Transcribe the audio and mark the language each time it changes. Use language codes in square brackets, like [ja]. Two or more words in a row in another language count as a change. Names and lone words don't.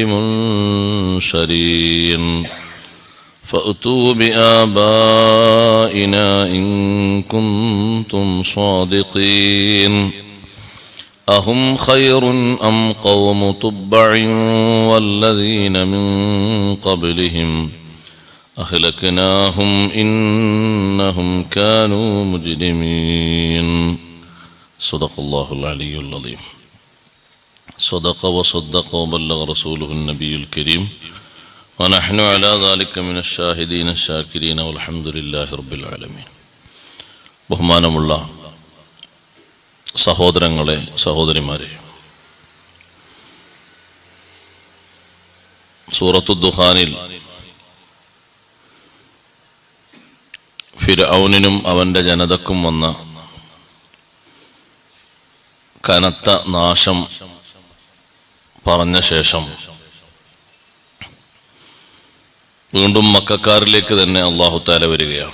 [ar] بمنشرين فأتوا بآبائنا إن كنتم صادقين أهم خير أم قوم تبع والذين من قبلهم أهلكناهم إنهم كانوا مجرمين. صدق الله العلي العظيم. صدق وصدق وبلغ رسوله النبي الكريم ونحن على ذلك من الشاهدين الشاكرين والحمد لله رب العالمين. [ml] ബഹുമാനമുള്ള സഹോദരങ്ങളെ, സഹോദരിമാരെ, സൂറത്തു ദുഖാനിൽ ഫിർഔനിനും അവൻ്റെ ജനതക്കും വന്ന കനത്ത നാശം പറഞ്ഞ ശേഷം വീണ്ടും മക്കക്കാരിലേക്ക് തന്നെ അല്ലാഹു തആല വരികയാണ്.